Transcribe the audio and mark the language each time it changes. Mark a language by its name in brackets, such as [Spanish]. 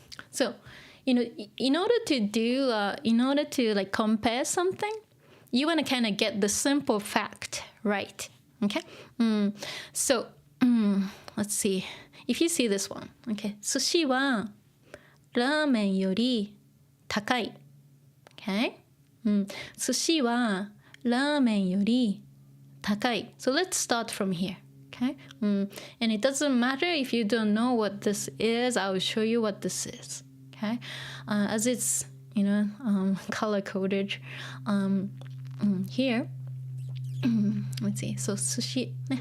[English] So, you know, in order to like compare something, you want to kind of get the simple fact right. Okay. So, let's see. If you see this one, okay, [Japanese] 寿司はラーメンより高い。 [English] Okay. [Japanese] 寿司はラーメンより高い。 [English] So let's start from here. Okay. And it doesn't matter if you don't know what this is. I will show you what this is. Okay. As it's, you know, color coded here. Let's see. So sushi.